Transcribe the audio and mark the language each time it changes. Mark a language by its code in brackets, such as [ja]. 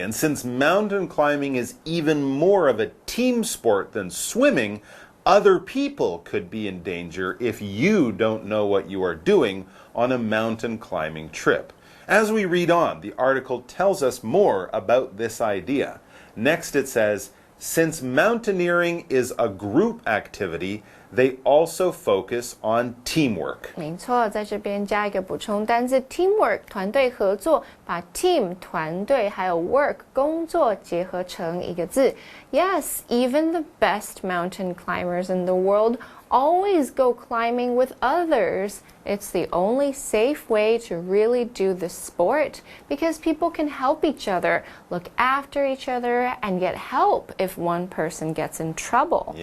[en] And since mountain climbing is even more of a team sport than swimming, other people could be in danger if you don't know what you are doing on a mountain climbing trip. As we read on, the article tells us more about this idea. Next it says, since mountaineering is a group activity, they also focus on teamwork. [zh] 没错，在这边加一个补充单字 teamwork 团队合作，把 team 团队还有 work 工作结合成一个字。 [en] Yes, even the best mountain climbers in the world always go climbing with others. It's the only safe way to really do the sport because people can help each other, look after each other, and get help if one person gets in trouble.